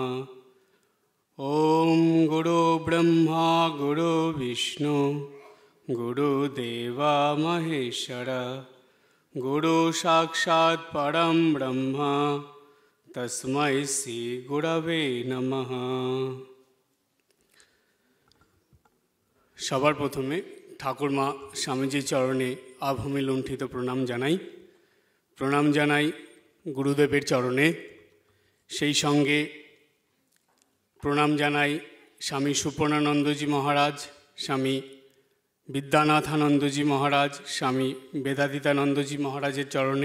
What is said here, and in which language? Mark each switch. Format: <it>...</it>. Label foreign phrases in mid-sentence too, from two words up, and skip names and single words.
<sa>ॐ गुरुब्रह्मा गुरुविष्णु गुरुदेवा महेश्वर गुरु साक्षात् परं ब्रह्म तस्मै श्री गुरवे नमः।</sa> <bn>সবার প্রথমে ঠাকুরমা স্বামীজির চরণে আভূমি লুণ্ঠিত প্রণাম জানাই গুরুদেবের চরণে। সেই সঙ্গে প্রণাম জানাই স্বামী সুপর্ণানন্দজি মহারাজ, স্বামী বিদ্যানাথানন্দজি মহারাজ, স্বামী বেদাদিতানন্দজি মহারাজের চরণে।</bn>